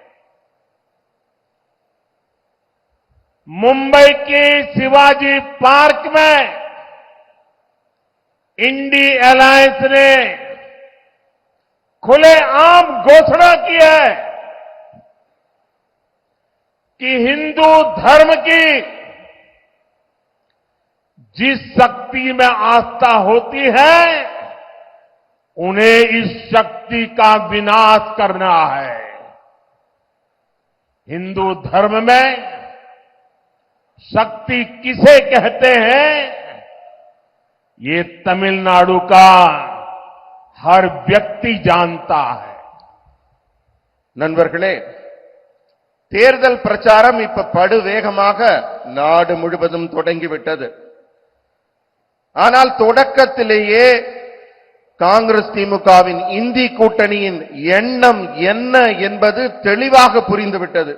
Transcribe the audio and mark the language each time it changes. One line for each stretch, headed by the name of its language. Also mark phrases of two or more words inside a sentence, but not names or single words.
Hindi: मुंबई की शिवाजी पार्क में इंडी अलायंस ने खुलेआम घोषणा की है कि हिंदू धर्म की जिस शक्ति में आस्था होती है, उन्हें इस शक्ति का विनाश करना है। हिंदू धर्म में शक्ति किसे कहते हैं, ये तमिलनाडु का हर व्यक्ति जानता है।
Tamil: நண்பர்களே, தேர்தல் பிரச்சாரம் இப்ப படுவேகமாக நாடு முழுவதும் தொடங்கிவிட்டது. ஆனால் தொடக்கத்திலேயே காங்கிரஸ் திமுகவின் இந்தி கூட்டணியின் எண்ணம் என்ன என்பது தெளிவாக புரிந்துவிட்டது.